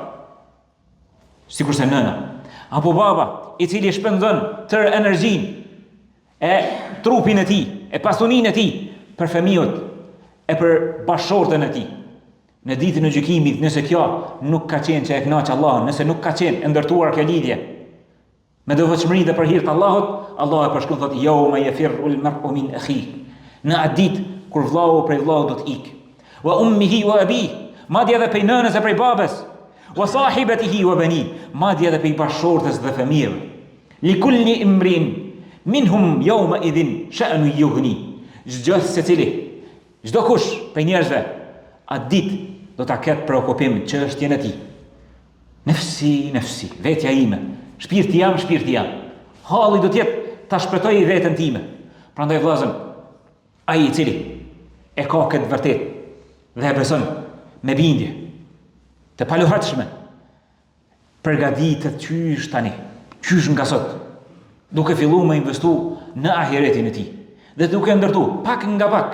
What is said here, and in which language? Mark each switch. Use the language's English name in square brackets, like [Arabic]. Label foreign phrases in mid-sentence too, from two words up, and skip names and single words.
[Albanian] Sikurse nëna apo baba i cili shpenzon tërë energjinë e trupin e tij, e pasuninë e tij për fëmijët e për bashortën e tij. Në ditën e gjykimit, nëse kjo nuk ka qenë që e kënaq Allahun, nëse nuk ka qenë e ndërtuar kjo lidhje me devotshmëri dhe për hir të Allahut, Allah e përshkruan thotë: [Arabic] يوم يفر المرء من أخيه. [Albanian] Në atë ditë kur vllau prej vllaut do të ikë. [Arabic] وأمه وأبيه, [Albanian] madje edhe prej nënës e prej babës. [Arabic] وصاحبته وبنيه, [Albanian] madje edhe prej bashortës dhe fëmijëve. [Arabic] لكل امرئ منهم يومئذ شأن يغنيه. [Albanian] Çdo secili, çdo kush prej njerëzve atë ditë do ta ketë preokupim çështjen e tij. Nefsi, vetja ime, shpirti jam. Halli do të jetë ta shpëtoj veten time. Prandaj vëllazën, ai i cili e ka këtë vërtet dhe e beson me bindje të paluhatshme, përgatitet qysh nga sot, duke filluar me investu në ahiretin e tij dhe duke ndërtu pak nga pak.